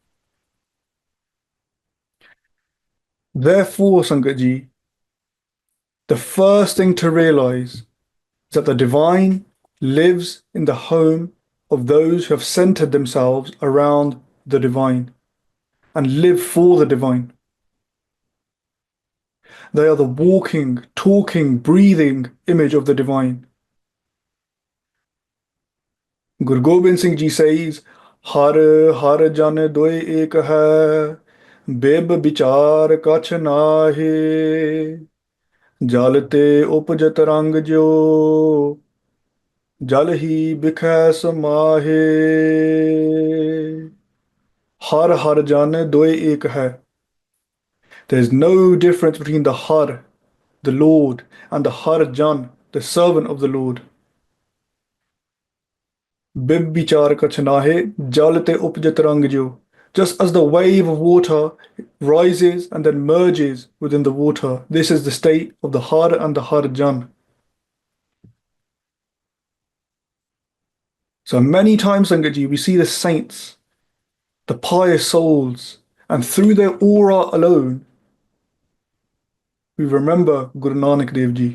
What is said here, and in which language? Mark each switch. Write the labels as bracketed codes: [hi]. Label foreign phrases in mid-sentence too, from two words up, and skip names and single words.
[en] Therefore, Sangatji, the first thing to realize is that the divine lives in the home of those who have centered themselves around the divine and live for the divine. They are the walking, talking, breathing image of the divine. Guru Gobind Singh Ji says, [pa] ਹਰਿ ਹਰਿ ਜਨ ਦੁਇ ਏਕ ਹੈ, ਬਿਬ ਬਿਚਾਰ ਕਛੁ ਨਾਹਿ, ਜਲ ਤੇ ਉਪਜਿ ਤਰੰਗ ਜਿਉ, ਜਲ ਹੀ ਬਿਖੈ ਸਮਾਹਿ. ਹਰਿ ਹਰਿ ਜਨ ਦੁਇ ਏਕ ਹੈ. [en] There's no difference between the Har, the Lord, and the Har Jan, the servant of the Lord. [pa] ਬਿਬ ਬਿਚਾਰ ਕਛੁ ਨਾਹਿ, ਜਲ ਤੇ ਉਪਜਿ ਤਰੰਗ ਜਿਉ. [en] Just as the wave of water rises and then merges within the water, this is the state of the Har and the Har Jan. So many times, Sangatji, we see the saints, the pious souls, and through their aura alone, we remember Guru Nanak Dev Ji.